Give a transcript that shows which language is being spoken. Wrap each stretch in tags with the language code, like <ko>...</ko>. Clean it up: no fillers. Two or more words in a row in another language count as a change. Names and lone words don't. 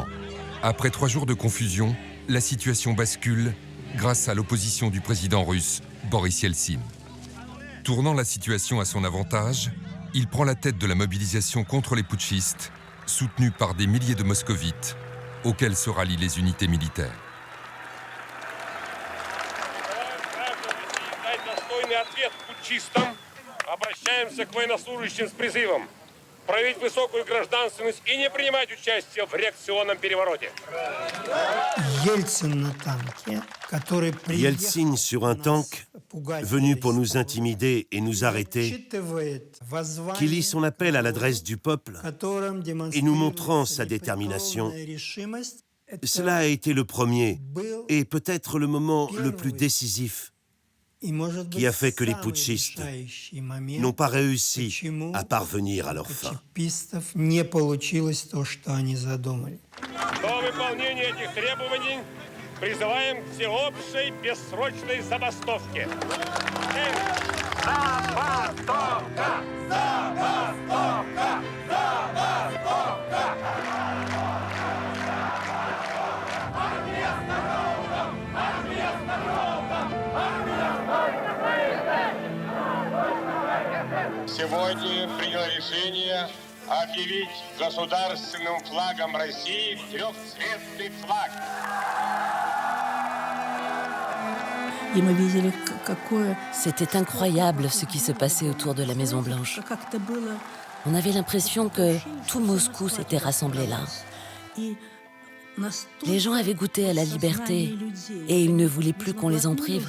<fr>Après 3 jours de confusion, la situation bascule grâce à l'opposition du président russe, Boris Yeltsin. Tournant la situation à son avantage, il prend la tête de la mobilisation contre les putschistes, soutenue par des milliers de moscovites, auxquels se rallient les unités militaires.</fr> <ru>Проявить высокую гражданственность и не принимать участие в реакционном перевороте.</ru> <fr>Yeltsin sur un tank, venu pour nous intimider et nous arrêter, qui lit son appel à l'adresse du peuple et nous montrant sa détermination. Cela a été le premier et peut-être le moment le plus décisif qui a fait que les putschistes n'ont pas réussi à parvenir à leur fin.</fr> <ru>До выполнения этих требований призываем к всеобщей бессрочной забастовке. Забастовка! Забастовка! Забастовка! Армия с народом! Армия с народом! Армия с народом! Сегодня приняло решение объявить государственным флагом России трехцветный флаг.</ru> <fr>C'était incroyable ce qui se passait autour de la Maison-Blanche. On avait l'impression que tout Moscou s'était rassemblé là. Les gens avaient goûté à la liberté et ils ne voulaient plus qu'on les en prive.</fr>